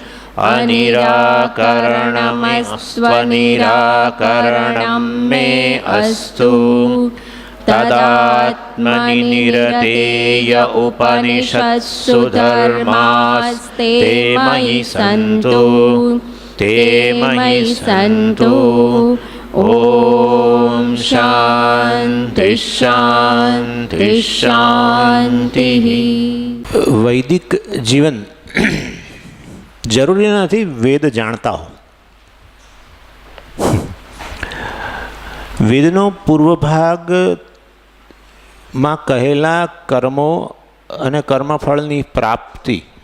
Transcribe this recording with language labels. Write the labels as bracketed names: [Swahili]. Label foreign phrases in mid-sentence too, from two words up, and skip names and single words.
[Sanskrit] अनिराकरणमस्त्वनिराकरणं मे अस्तु तदात्मनि निरतेय उपनिषत्सु धर्मास्ते मयि सन्तु ते मयि सन्तु। ओम शांति शांति शांति। [Gujarati] વૈદિક જીવન જરૂરી નથી વેદ જાણતા હો. વેદનો પૂર્વ ભાગમાં કહેલા કર્મો અને કર્મફળની પ્રાપ્તિ.